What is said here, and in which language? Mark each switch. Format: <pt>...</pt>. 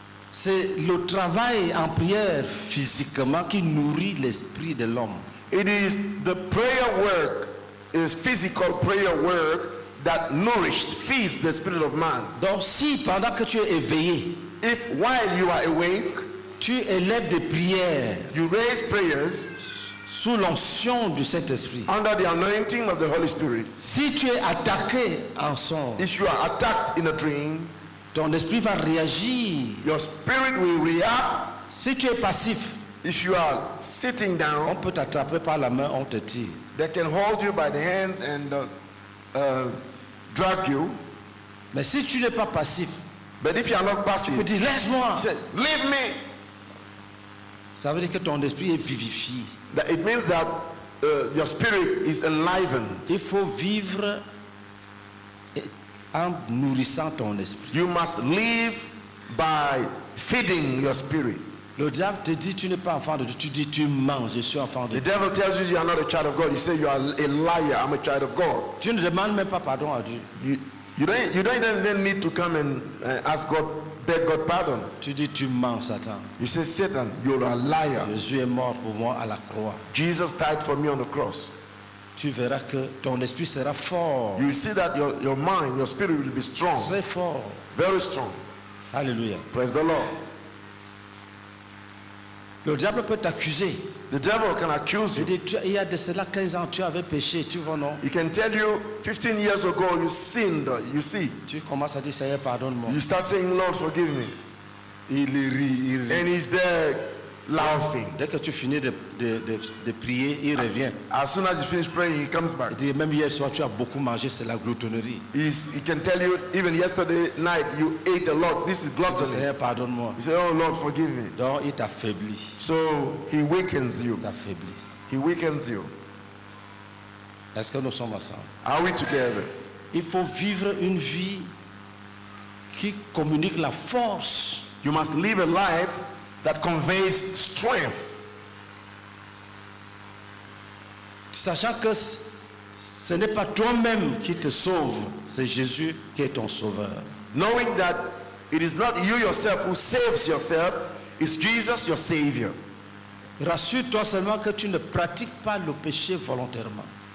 <fr>c'est le travail en prière physiquement qui nourrit l'esprit de l'homme.</fr> <en>it is the prayer work, is physical prayer work that feeds the spirit of man.</en> <fr>Donc si pendant que tu es éveillé,</fr> <en>If while you are awake,</en> <fr>tu élèves des prières</fr> <en>you raise prayers</en> <fr>sous l'onction du Saint-Esprit,</fr> <en>under the anointing of the Holy Spirit,</en> <fr>si tu es attaqué en son,</fr> <en>if you are attacked in a dream,</en> <fr>ton esprit va réagir.</fr> <en>your spirit will react.</en> <fr>Si tu es passif,</fr> <en>If you are sitting on down,</en> <fr>peut t'attraper par la main, on te tire.</fr> <en>they can hold you by the hands and drag you.</en> <fr>Mais si tu n'es pas passif,</fr> <en>But if you are not</en> <fr>tu peux</fr> <en>passive,</en> <fr>dire laisse-moi.</fr> <en>say, leave me.</en> <fr>Ça veut dire que ton esprit est vivifié.</fr> <en>That it means that your spirit is enlivened.</en> <fr>Il faut vivre en nourrissant ton esprit.</fr> <en>You must live by feeding your spirit.</en> <fr>Le diable te dit tu n'es pas enfant de Dieu, tu dis tu mens, je suis enfant de</fr> <en>The</en> <fr>Dieu.</fr> <en>devil tells you you are not a child of God. You say you are a liar. I'm a child of God.</en> <fr>Tu ne demandes même pas pardon à Dieu.</fr> <en>You don't even need to come and ask God, beg God pardon.</en> <fr>Tu dis tu mens, Satan.</fr> <en>You say, Satan, you're a liar.</en> <fr>Jésus est mort pour moi à la croix.</fr> <en>Jesus died for me on the cross.</en> <fr>Tu verras que ton esprit sera fort,</fr> <en>You see that your mind, your spirit will be strong,</en> <fr>très fort.</fr> <en>very strong.</en> <fr>Alléluia.</fr> <en>Praise the Lord.</en> <fr>Le diable peut t'accuser.</fr> <en>The devil can accuse</en> <fr>Il</fr> <en>you.</en> <fr>dit, il y a de cela 15 ans, tu avais péché, tu vois non?</fr> <en>He can tell you 15 years ago you sinned, you see.</en> <fr>Tu commences à dire, Seigneur, pardonne-moi.</fr> <en>You start saying, Lord, forgive me.</en> <fr>Il rit.</fr> <en>And he's there laughing.</en> <fr>Dès que tu finis de prier, il revient.</fr> <en>As soon as you finish praying, he comes back.</en> <fr>Il dit, même hier soir, tu as beaucoup mangé, c'est la gloutonnerie.</fr> <en>He can tell you, even yesterday night, you ate a lot. This is</en> <fr>Tu dis,</fr> <en>gluttony.</en> <fr>Seigneur, pardonne-moi.</fr> <en>You say, oh Lord, forgive me.</en> <fr>Donc, il t'affaiblit.</fr> <en>So he weakens you.</en> <fr>Il t'affaiblit.</fr> <en>He weakens you.</en> <fr>Est-ce que nous sommes ensemble?</fr> <en>Are we together?</en> <fr>Il faut vivre une vie qui communique la force.</fr> <en>You must live a life that conveys strength.</en> <fr>Sachant que ce n'est pas toi-même qui te sauve, c'est Jésus qui est ton sauveur.</fr> <en>Knowing that it is not you yourself who saves yourself, it's Jesus your Savior.</en> <fr>Rassure-toi seulement que tu ne pratiques pas le péché volontairement.</fr>